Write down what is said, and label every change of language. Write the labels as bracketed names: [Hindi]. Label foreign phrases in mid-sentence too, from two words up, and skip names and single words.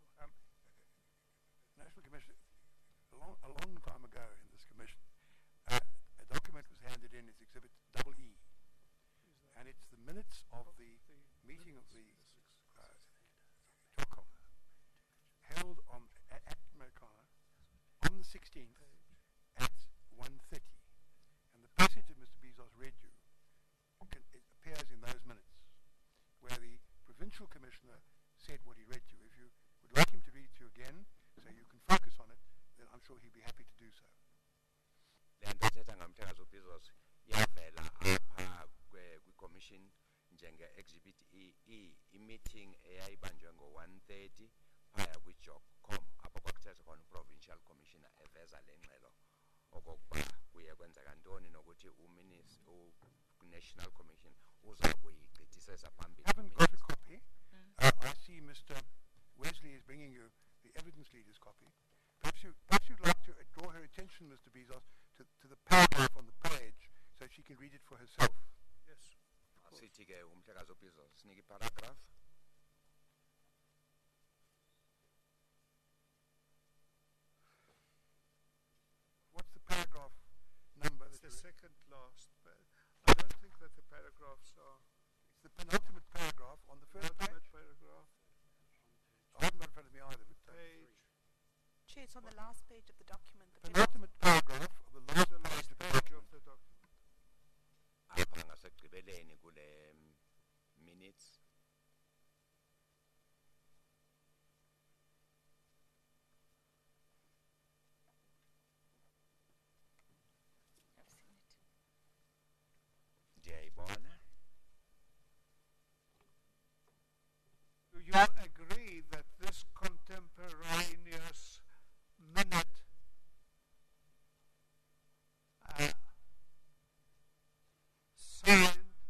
[English] National Commission, a long time ago in this commission, a document was handed in as Exhibit EE, and it's the minutes of the meeting of the TOCOM held at Marikana on the 16th at 1:30. And the passage that Mr. Bezos read you it appears in those minutes, where the provincial commissioner said what he read to you. If you would like him to read it to you again, so you can focus on it, then I'm sure he'd be happy to do so. [Xhosa] Le nto ethetha ngomhlekazi uBizos yavela apha kwi-commission njenge-exhibit E, i-meeting eyayibanjwe ngo-1:30 phaya kwi-JOCCOM apho kwakuthetha khona u- [English] provincial commissioner [Xhosa] eveza le ngxelo okokuba kuye kwenzeka ntoni nokuthi u- [English] national commission [Xhosa] uza kuyigqithisesa phambili. [English] Haven't got a copy. I see Mr. Wesley is bringing you the evidence leader's copy. Perhaps you'd like to draw her attention, Mr. Bezos, to the paragraph on the page so she can read it for herself. Yes. [Xhosa] Sithi ke umhlekazi uBizos sinike paragraph. [English] What's the paragraph number? It's the second last. I don't think that the paragraphs are. It's the penultimate paragraph on the first page. Penultimate paragraph. I haven't got it in front of me either. But Page. Chair, it's on the last page of the document. The penultimate paragraph of the last The page last of the page document. of the document. [Xhosa] Apha ngasekugqibeleni kule minutes. [English] I've seen it. [Xhosa] Ndiyayibona. [English] Do you agree that this contemporaneous minute signed